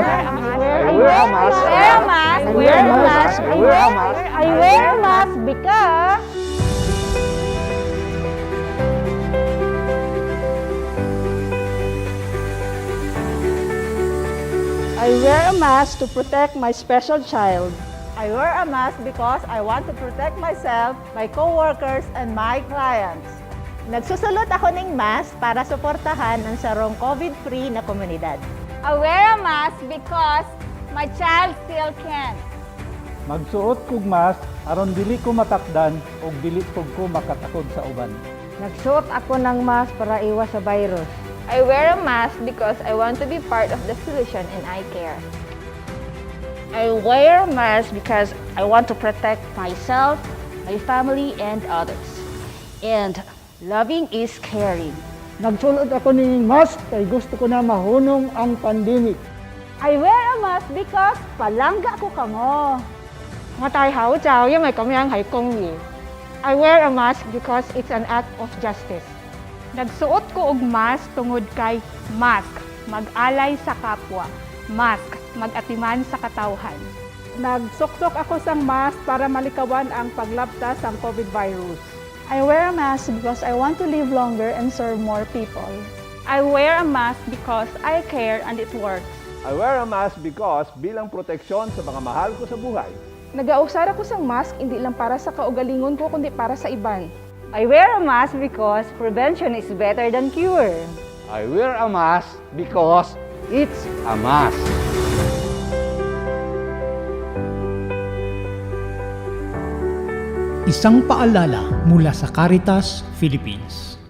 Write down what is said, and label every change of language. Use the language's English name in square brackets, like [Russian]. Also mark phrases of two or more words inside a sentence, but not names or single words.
[English] I wear a mask because I wear a mask to protect my special child. I wear a mask because I want to protect myself, my co-workers, and my clients. [Filipino] Nagsusulot ako ng mask para suportahan ang sarong COVID-free na komunidad. [English] I wear a mask because my child still can. [Cebuano] magsuot kog mask aron dili ko matakdan o dili pug ko makatakod sa uban. [Filipino] Nagsuot ako ng mask para iwas sa virus. [English] I wear a mask because I want to be part of the solution and I care. I wear a mask because I want to protect myself, my family, and others. And loving is caring. [Hiligaynon] Nagsulod ako ng mask kay gusto ko na mahunong ang pandemic. [English] I wear a mask because [Hiligaynon] palangga ko kamo. [English] I wear a mask because it's an act of justice. [Cebuano] Nagsuot ko og mask tungod kay mask, mag-alay sa kapwa. Mask, mag-atiman sa katawhan. [Hiligaynon] Nagsuksok ako sang mask para malikawan ang paglabtas ng COVID virus. [English] I wear a mask because I want to live longer and serve more people. I wear a mask because I care and it works. I wear a mask because [Filipino] bilang proteksyon sa mga mahal ko sa buhay. [Hiligaynon] Nagausar ako sang mask hindi lang para sa kaugalingon ko kundi para sa iban. [English] I wear a mask because prevention is better than cure. I wear a mask because it's a mask. [Filipino] Isang paalala mula sa Caritas Philippines.